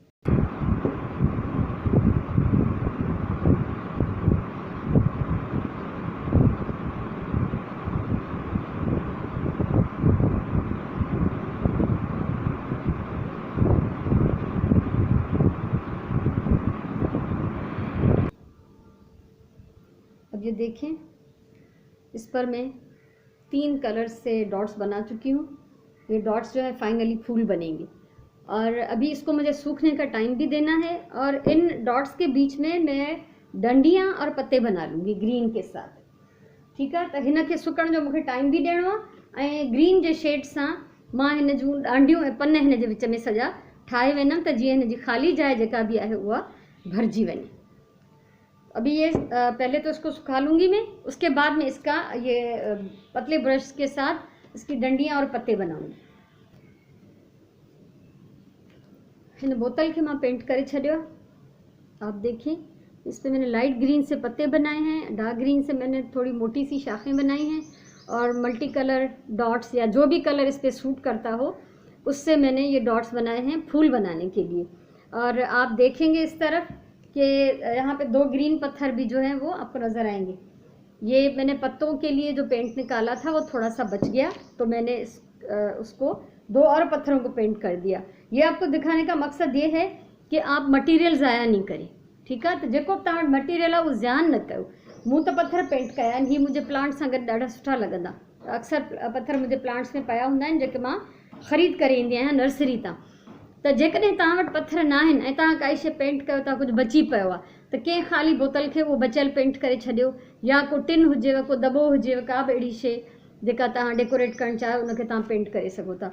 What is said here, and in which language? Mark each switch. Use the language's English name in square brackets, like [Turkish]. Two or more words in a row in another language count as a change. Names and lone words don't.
[Urdu] اب یہ دیکھیں، اس پر میں 3 کلر سے ڈاٹس بنا چکی ہوں. یہ ڈاٹس جو ہے فائنلی پھول بنیں گے۔ اور ابھی اس کو مجھے سوکھنے کا ٹائم بھی دینا ہے. اور ان ڈاٹس کے بیچ میں میں ڈنڈیاں اور پتے بنا لوں گی گرین کے ساتھ. ٹھیک ہے، تو [Sindhi] हिन खे सुकण जो मूंखे टाइम भी ॾियणो आहे। ऐं ग्रीन जे शेड सां मां हिन जूं डांडियूं ऐं पन हिन जे विच में सॼा ठाहे वेंदमि त जीअं हिन जी ख़ाली जाइ जेका भी आहे उहा भरिजी वञे। [Urdu] ابھی یہ پہلے تو اس کو سکھا لوں گی میں، اس کے بعد میں اس کا یہ پتلے برش کے ساتھ اس کی ڈنڈیاں اور پتے بناؤں گی. [Sindhi] हिन बोतल के मां पेंट करे छॾियो। [Urdu] آپ دیکھیے، اس پہ میں نے [English] light green [Urdu] سے پتے بنائے ہیں, [English] dark green [Urdu] سے میں نے تھوڑی موٹی سی شاخیں بنائی ہیں، اور [English] multi colour dots [Urdu] یا جو بھی کلر اس پر سوٹ کرتا ہو اس سے میں نے یہ ڈاٹس بنائے ہیں پھول بنانے کے لیے. اور آپ دیکھیں گے اس طرف کہ یہاں پہ 2 گرین پتھر بھی جو ہیں وہ آپ کو نظر آئیں گے. یہ میں نے پتوں کے لیے جو پینٹ نکالا تھا وہ تھوڑا سا بچ گیا، تو میں نے اس کو 2 اور پتھروں کو پینٹ کر دیا. یہ آپ کو دکھانے کا مقصد یہ ہے کہ آپ میٹیریل ضائع نہیں کریں. ٹھیک ہے, [Sindhi] तो जेको तव्हां मटीरियल आहे उहो ज़ाया न कयो। मूं त पत्थर पेंट कया आहिनि, ही मुंहिंजे प्लांट सां गॾु ॾाढा सुठा लॻंदा। अक्सर पत्थर मुंहिंजे प्लांट्स में पिया हूंदा आहिनि जेके मां ख़रीद करे ईंदी आहियां नर्सरी तां। त जेकॾहिं तव्हां वटि पत्थर न आहिनि ऐं तव्हां काई शइ पेंट कयो था, कुझु बची पियो आहे, त कंहिं ख़ाली बोतल खे उहो बचियल पेंट करे छॾियो, या को टिन हुजेव, को दॿो हुजेव, का बि अहिड़ी शइ जेका तव्हां डेकोरेट करणु चाहियो उनखे तव्हां पेंट करे सघो था।